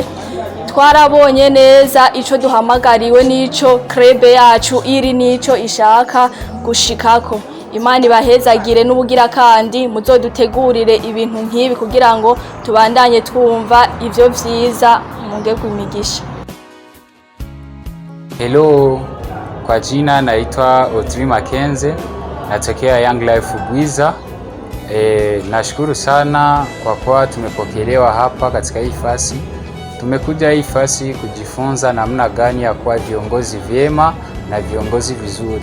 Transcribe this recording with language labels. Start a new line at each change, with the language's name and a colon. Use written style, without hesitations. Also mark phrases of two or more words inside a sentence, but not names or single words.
Rundi: Twarabonye neza ico duhamagariwe n'ico club yacu iri n'ico ishaka gushikako. Imana ibahezagire n'ubugira kandi muzodutegurire ibintu nk'ibi kugira ngo tubandanye twumva ivyo vyiza munge kumigisha.
Swahili: Hello, Kwa jina naitwa Audrey Makenze, natokea Young Life Bwiza. Nashukuru sana kwa kuwa tumepokelewa hapa katika hii fasi. Tumekuja hii fasi kujifunza namna gani ya kuwa viongozi vyema na viongozi vizuri.